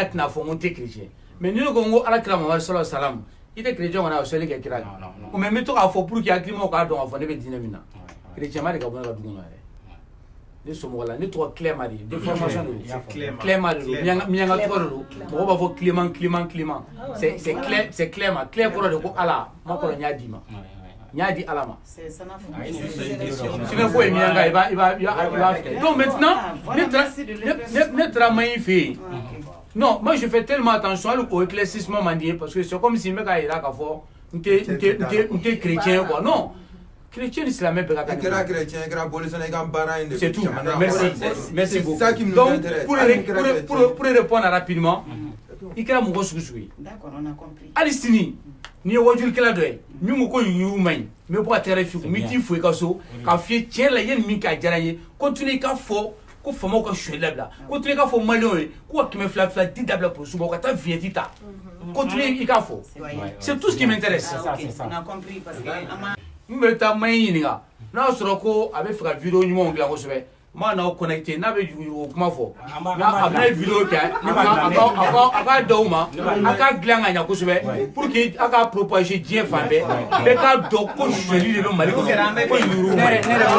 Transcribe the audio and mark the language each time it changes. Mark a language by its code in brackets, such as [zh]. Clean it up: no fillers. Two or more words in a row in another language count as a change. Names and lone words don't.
[bm] tɛna fɔ n ko n tɛ chrétien mais ni ne ko n ko Alakira Mamadu [ar] صلى الله عليه وسلم [bm] i tɛ chrétien kɔni a bɛ seli kɛ kira de mais n bɛ to k'a fɔ pour que hakilimaw k'a dɔn k'a fɔ ne bɛ diinɛ min na chrétien ma de ka bɔ ne ka du kɔnɔ yɛrɛ ne somɔgɔ la ne tɔgɔ Clément de ye déformation de don Clément de don miɲanga tɔgɔ de don mɔgɔw b'a fɔ Clément [fr] c'est Clément [bm] Clé kɔrɔ de ko Ala ma kɔrɔ n y'a d'i ma n y'a di Ala ma sinɛ foyi miɲanga i b'a filɛ [fr] donc maintenant [bm] ne taara Mayi fɛ yen [fr] non moi je fais tellement attention [bm] hali o éclaircissement man di ye [fr] parce que c'est comme si [bm] n bɛ k'a yira k'a fɔ n tɛ chrétien quoi non chrétien ni silamɛ bɛɛ ka kan kɛra chrétien kɛra politicien i ka baara in de [fr] c'est tout merci beaucoup donc pour répondre rapidement [bm] i kɛra mɔgɔ sugu sugu ye hali sini n'i ye wajulikɛla dɔ ye min ko ko yurugu man ɲi n bɛ bɔ ka tɛgɛrɛ f'i kun n bɛ t'i fo i ka so k'a f'i ye tiɲɛ la i ye nin min kɛ a diyara n ye continue i ka fɔ ko faamaw ka sonyɛli dabila continue i k'a fɔ maliyɛnw ye k'u ka 200 di dabila polisiw ma u ka taa vignette ta continue i k'a fɔ [fr] c'est tout ce qui m'intéresse [bm] n bɛ taa Mayi ɲininka n'a y'a sɔrɔ ko a bɛ fɛ ka vidéo ɲumanw dilan kosɛbɛ n b'a n'aw connecté n'a bɛ yurugu kuma fɔ a bɛna vidéo kɛ a k'a d'aw ma a k'a dilan ka ɲɛ kosɛbɛ [fr] pour que [bm] a k'a propager diɲɛ fan bɛɛ bɛɛ k'a dɔn ko sonyɛli de bɛ Mali kɔnɔ ko yurugu man ɲi.